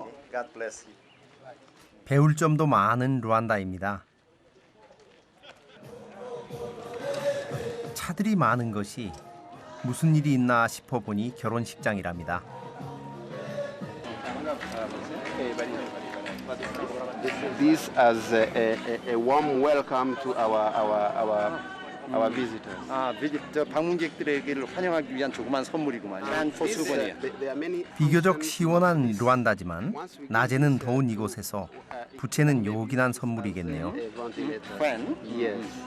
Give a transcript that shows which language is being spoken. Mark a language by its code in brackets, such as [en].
[en] God bless you. [ko] 배울 점도 많은 루안다입니다. 차들이 많은 것이 무슨 일이 있나 싶어보니 결혼식장이랍니다. [en] This as a warm welcome to our visitors. [ko] 저 방문객들에게를 환영하기 위한 조그만 선물이구만요. 포수건이에요. [en] There are many [ko] 비교적 시원한 루안다지만 낮에는 더운 이곳에서 부채는 요긴한 선물이겠네요. [en] ventilator. Yes.